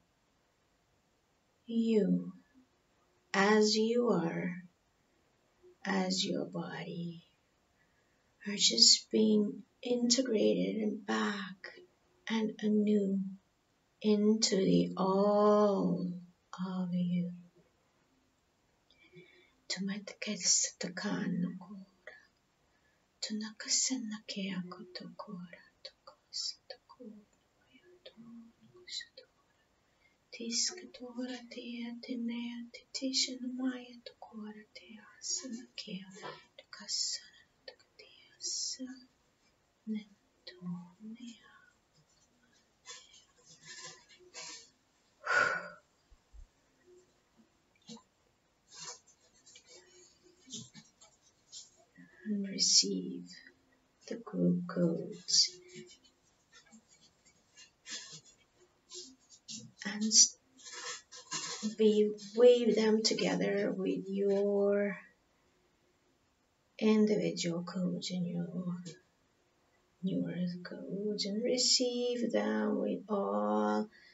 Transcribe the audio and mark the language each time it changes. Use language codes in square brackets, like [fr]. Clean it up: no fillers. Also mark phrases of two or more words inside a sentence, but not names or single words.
[en] You, as you are, as your body, are just being integrated and back and anew into the all of you. Tumatakasatakanokora, tunakasanakea-kotokora, tokosatokora, Tiskatora tea tenea titishanamaya tokora tea sanakea takasana takatea sa netonea. And receive the group codes and weave them together with your individual codes and your new earth codes, and receive them with all